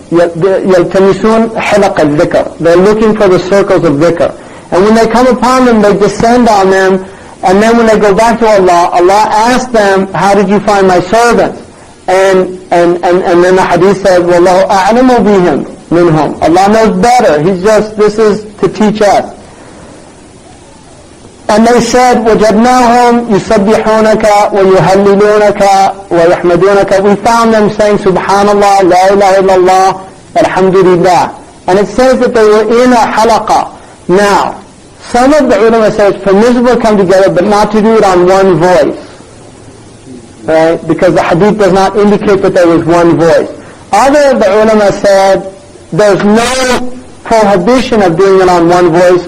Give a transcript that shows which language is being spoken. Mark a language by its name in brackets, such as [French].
[Arabic] يَلْتَمِسُونَ hilaq al-dhikr. [English] They're looking for the circles of dhikr. And when they come upon them, they descend on them, and then when they go back to Allah, Allah asks them, how did you find my servants? And then the hadith says, [Arabic] وَاللَّهُ أَعْلَمُ بِهِمْ مِنْهُمْ. [English] Allah knows better. This is to teach us. And they said, [Arabic] وَجَدْنَاهُمْ يُسَبِّحُونَكَ وَيُهَلِّلُونَكَ وَيَحْمَدُونَكَ. [English] We found them saying, Subhanallah, La ilaha illallah, Alhamdulillah. And it says that they were in a halaqah. Now, some of the ulama say it's permissible to come together, but not to do it on one voice. Right? Because the hadith does not indicate that there was one voice. Other of the ulama said, there's no prohibition of doing it on one voice.